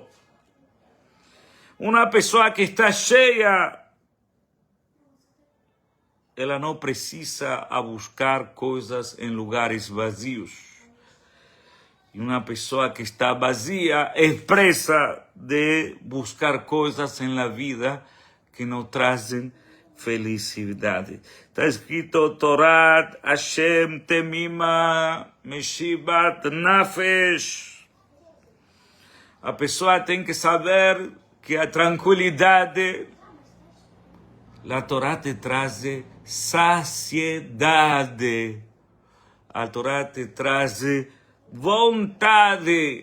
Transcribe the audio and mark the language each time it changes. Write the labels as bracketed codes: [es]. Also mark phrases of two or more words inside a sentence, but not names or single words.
[pt] Uma pessoa que está cheia, ela não precisa a buscar coisas em lugares vazios. E uma pessoa que está vazia expressa de buscar coisas em la vida que não trazem felicidade. Está escrito: [he] תורת השם תמימה משיבת נפש. [pt] A pessoa tem que saber que a tranquilidade, a Torá te traz saciedade. A Torá te traz vontade.